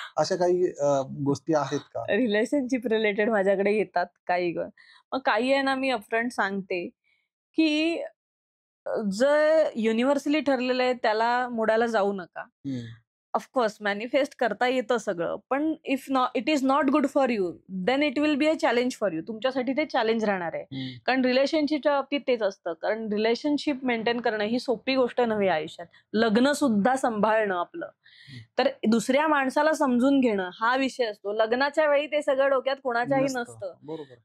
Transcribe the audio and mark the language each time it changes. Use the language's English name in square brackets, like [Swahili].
[Marathi] अशा काही गोष्टी आहेत का? रिलेशनशिप रिलेटेड माझ्याकडे येतात काही मग काही आहे ना मी अपफ्रंट सांगते, की जर युनिव्हर्सली ठरलेलं आहे त्याला मोडायला जाऊ नका. हं. ऑफकोर्स मॅनिफेस्ट करता येतं सगळं. पण [English] It is not good for you, then it will be a challenge for you. [Marathi] तुमच्यासाठी ते चॅलेंज राहणार आहे. हं. कारण रिलेशनशिपच्या बाबतीत तेच असतं. कारण रिलेशनशिप मेंटेन करणं ही सोपी गोष्ट नव्हे आयुष्यात. लग्न सुद्धा सांभाळणं आपलं. तर दुसऱ्या माणसाला समजून घेणं हा विषय असतो. लग्नाच्या वेळी ते सगळं डोक्यात कोणाच्याही नसतं. नसतं. बरोबर.